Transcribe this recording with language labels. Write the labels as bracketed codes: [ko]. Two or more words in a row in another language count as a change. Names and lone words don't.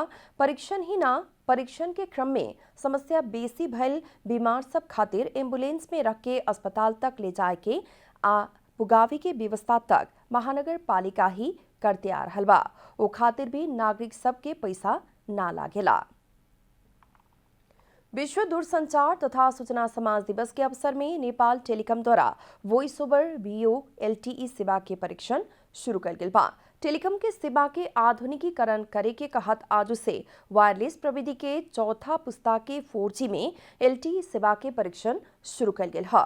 [bho] परीक्षण ही ना, परीक्षण के क्रम में समस्या बेसी भइल बीमार सब खातिर एम्बुलेंस में रख के अस्पताल तक ले जाए के आ पुगावी के व्यवस्था तक महानगर पालिका ही करते आ रहल बा। ओ खातिर भी नागरिक सबके पैसा ना लागेला। विश्व दूरसंचार तथा सूचना समाज दिवस के अवसर में नेपाल टेलिकम द्वारा वॉइस ओवर वीओ एलटीई सेवा के परीक्षण शुरू कर गया बा। टेलिकम के सेवा के आधुनिकीकरण करे के कहत आज से वायरलेस प्रविधि के चौथा पुस्ता के 4G में एलटीई सेवा के परीक्षण शुरू कर गया है।